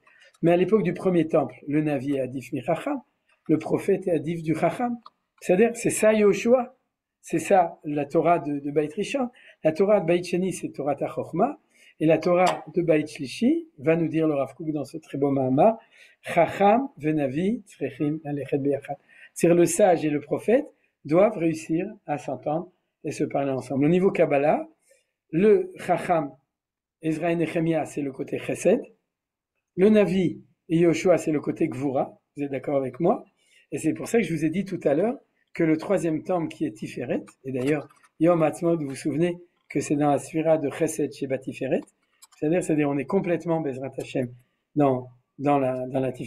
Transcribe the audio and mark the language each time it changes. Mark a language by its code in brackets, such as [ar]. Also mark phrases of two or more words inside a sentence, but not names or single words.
[fr] Mais à l'époque du premier temple, le Navi est [he] עדיף מחכם, [fr] le prophète est Adif du Chacham. C'est-à-dire, c'est ça Yoshua, c'est ça la Torah de [he] בית ראשון. [fr] La Torah de [he] בית שני, [fr] c'est [he] תורה חכמה, [fr] et la Torah de [he] בית שלישי [fr] va nous dire le Rav Kook dans ce très beau Mahamar, [he] חכם ונביא צריכים ללכת ביחד. [fr] C'est-à-dire le sage et le prophète doivent réussir à s'entendre et se parler ensemble. Au niveau Kabbalah, le Chacham, Ezra et Nehemia, c'est le côté Chesed. Le Navi et Yoshua, c'est le côté Gvura. Vous êtes d'accord avec moi? Et c'est pour ça que je vous ai dit tout à l'heure que le troisième temple qui est Tiferet, et d'ailleurs, Yom Ha'atzmaut, vous vous souvenez que c'est dans la sphira de Chesed chez Batiferet, c'est-à-dire on est complètement [he] בעזרת השם [fr] dans la Tiferet.